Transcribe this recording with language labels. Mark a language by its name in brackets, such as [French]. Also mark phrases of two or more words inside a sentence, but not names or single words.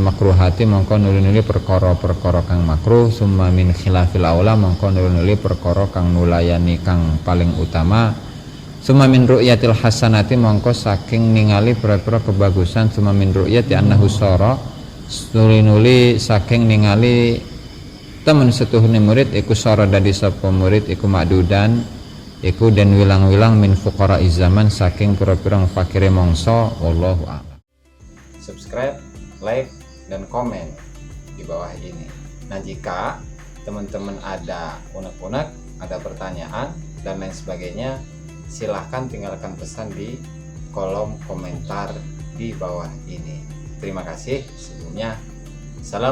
[Javanese] makruhati mangko nuli perkara-perkara kang makruh [Arabic] ثم من خلاف الأولى [Javanese] mangko nuli perkara kang nulayani kang paling utama [Arabic] ثم من رؤية الحسنات [Javanese] mongko saking ningali pira-pira kebagusan [Arabic] ثم من رؤية أنه صار [Javanese] nuli saking ningali temen setuhune murid iku sara dadi sapa murid iku makdudan iku dan wilang-wilang [Arabic] من فقراء الزمان [Javanese] saking pira-pira fakire mangsa [Arabic] والله أعلم. [English] Subscribe, like [Indonesian] dan komen di bawah ini. Nah, jika teman-teman ada unek-unek, ada pertanyaan dan lain sebagainya, silahkan tinggalkan pesan di kolom komentar di bawah ini. Terima kasih sebelumnya.